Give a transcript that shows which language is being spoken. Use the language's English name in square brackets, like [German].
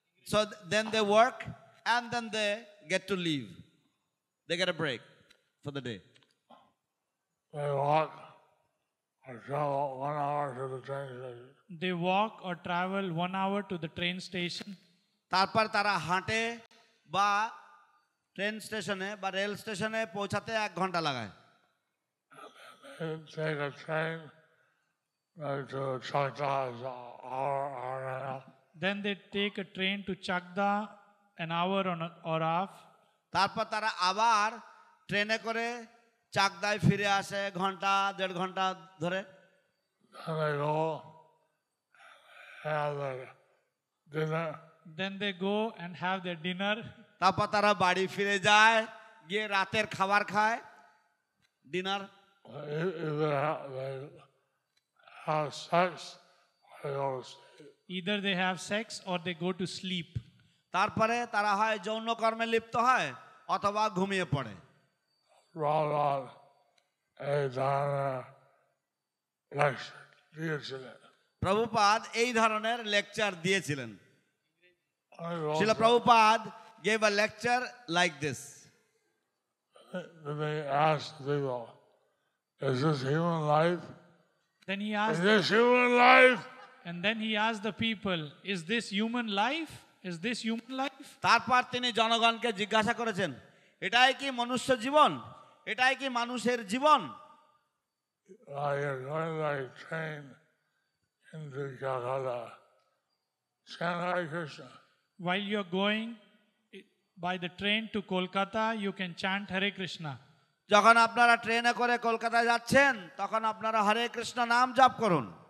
[English] So then they work and then they get to leave. They get a break for the day. They walk or travel 1 hour to the train station. They walk or travel 1 hour to the train station. [Bangla] তারপর তারা হাঁটে বা train স্টেশনে বা rail স্টেশনে পৌঁছাতে 1 ঘন্টা লাগায়। [English] They take a train to Chakda, hour and a half. Then they take a train to Chakda, an hour or half. [Bangla] তারপর তারা আবার ট্রেনে করে চাকদায় ফিরে আসে ঘন্টা 1.5 ঘন্টা ধরে। [English] And they go have their dinner. Then they go and have their dinner. [Bangla] তারপর তারা বাড়ি ফিরে যায়, গিয়ে রাতের খাবার খায়, dinner. [English] Either they have sex or they go to sleep. Either they have sex or they go to sleep. [Bangla] তারপরে তারা হয় যৌন কর্মে লিপ্ত হয় অথবা ঘুমিয়ে পড়ে। Rod এই ধরনের লেকচার দিয়েছিলেন। প্রভুপাদ এই ধরনের লেকচার দিয়েছিলেন। আমি [English] Srila Prabhupada gave a lecture like this. They asked people, is this human life? Then he Is asked, this human life? and then he asked the people, is this human life? Is this human life? [Bangla] তারপর তিনি জনগণকে জিজ্ঞাসা করেছেন, এটাই কি মনুষ্য জীবন? এটাই কি মানুষের জীবন? [English] You're going by train into Calcutta. Chant Hare Krishna. While you're going by the train to Kolkata, you can chant Hare Krishna. [Bangla] যখন আপনারা ট্রেনে করে কলকাতায় যাচ্ছেন তখন আপনারা হরে কৃষ্ণ নাম জপ করুন।